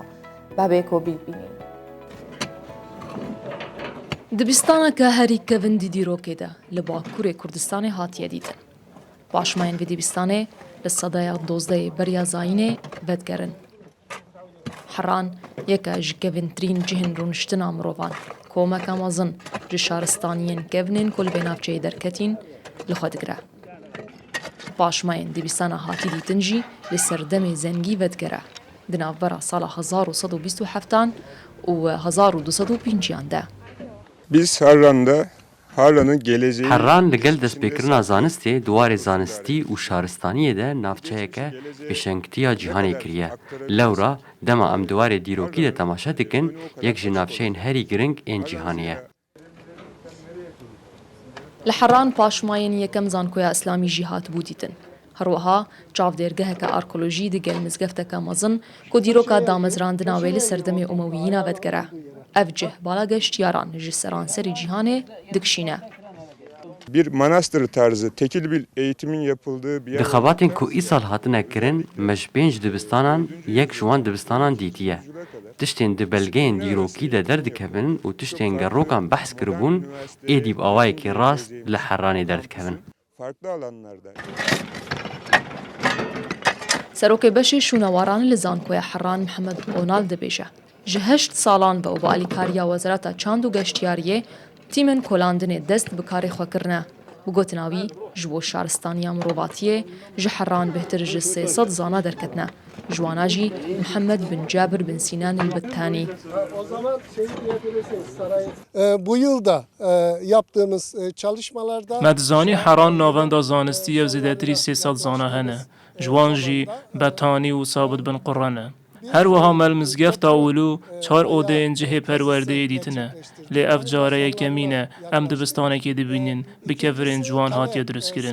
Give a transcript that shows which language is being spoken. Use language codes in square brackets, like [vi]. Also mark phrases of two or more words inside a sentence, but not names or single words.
[ku] بابێکەوە بیبینین. دبستانەکە هەری کەڤندی دیرۆکێدا لە باکوورێ کوردستانی هاتیە دیتن. پاشمایان وی دبستانێ لە سەدەیا 12 بەریازاینێ بەدگەرن. حەران یەکە ji kevîntirîn cihên rûniştina mirovan, komeka mezin ji şaristaniyên kevnên ku li bê navçeyê derketîn li xwe digire. Paşmayên dibîstana hatî dîtin jî li ser demê zengî vedgere di navbera sala 1927 û 1205 de. [tr] Biz Harran'ın geleceği... [ku] Harran li gel destpêkirina zanistê duwarê zanistî û şaristaniyê de navçeyeke pêşengtiya cîhanê kiriye. Lewra dema em duwarê dîrokî de temaşe dikin yek ji navçeyên herî giring ên cîhanê ye. Li Herran paşmayên yekem zankoya İslamî jî hatibû dîtin. Herwiha çavdêrgeheke arkeolojî di gel mizgefteke mezin ku dîroka damezrandina wê li ser demê Umewiyîna vedgere. Ev cih bala geştyaran ji seranserî cîhanê dikişîne. [tr] Bir manastır tarzı tekil bir eğitimin yapıldığı bir yer. [ku] Di xebatên ku îsal hatine kirin me ji pênc dibistanan yek ji wan dibistanan dîtiye. Tiştên di belgeyên dîrokî de derdikevin û tiştên gerrokan behs kiribûn êdî bi awayekî rast li Herranê derdikevin. [tr] Farklı alanlarda. [ku] Serokê beşê şûnewaranê li Zankoya Herran Mihemed Onal dibêje. Ji 8 salan ve û bi alîkariya Wezareta Çand û Geştyariyê tîmên kolandinê dest bi karê xwe kirine. Bi gotina wî ji bo şaristaniya mirovatiyê ji Herran bêhtir ji 300 zana derketine. Ji wana jî Mihemed bin Cabir bin Sinan el-Bettani. [tr] Bu yılda yaptığımız çalışmalarda [ku] Medzanî Herran navenda zanistî ev zêdetirî 300 zana hene. Ji wan jî Bettani û Sabit bin Quran e. Her wiha melmizgefta Ûlû çar odeyên cihê perwerdeyê dîtine. Lê ev care yekemîn e em dibistanekê dibînin bi kevirên ciwan hatiye dirustkirin.